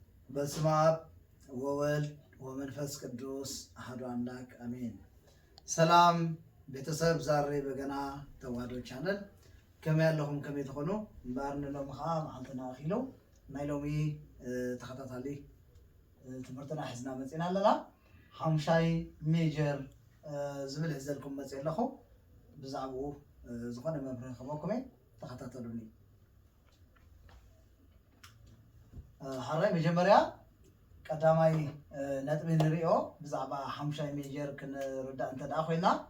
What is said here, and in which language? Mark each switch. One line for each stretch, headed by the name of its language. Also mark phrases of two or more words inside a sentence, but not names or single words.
Geez: በስመ አብ ወወልድ ወመንፈስ ቅዱስ አሐዱ አምላክ አሜን።
Amharic: ሰላም ቤተሰብ ዛሬ በገና ተዋህዶ
Tigrinya: ቻናል ከመይ ኣለኹም ከመይ ትኾኑ እምበኣር ንሎም ከዓ መዓልትና ኣኺሉ ናይ ሎሚ ተኸታታሊ ትምህርትና ሒዝና መፂና ኣለና ሓሙሻይ ሜጀር ዝብል ሒዘልኩም መፂ ኣለኹ ብዛዕባኡ ዝኾነ መምርሒ ክህበኩም እየ ተኸታተሉኒ። ሓራይ መጀመርያ ቀዳማይ ነጥቢ ንሪኦ ብዛዕባ ሓሙሻይ ሜጀር ክንርዳእ እንተደኣ ኮይና